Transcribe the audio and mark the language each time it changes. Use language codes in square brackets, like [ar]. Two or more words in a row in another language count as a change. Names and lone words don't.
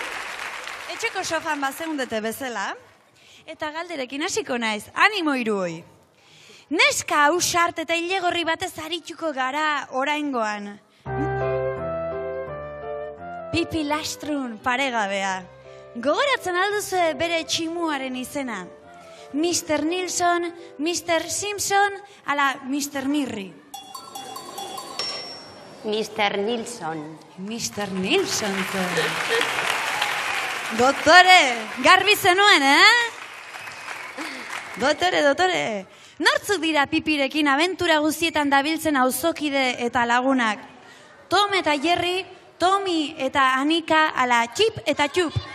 [eu] Etxeko sofan bazeundete bezala. Eta galderekin hasiko naiz, animo hiruoi. Neska ausart eta ilegorri batez arituko gara oraingoan. Pipi Lastrun paregabea. Gogoratzen alduzue bere tximuaren izena. Mr. Nilsson, Mr. Simpson, ala Mr. Mirri. Mr. Nilsson. Mr. Nilsson. Dottore, garbi zenuen, Dottore. Nortzuk dira Pipirekin abentura guztietan dabiltzen auzokide eta lagunak? Tom eta Jerry, Tommy eta Anika, ala Chip eta Chup.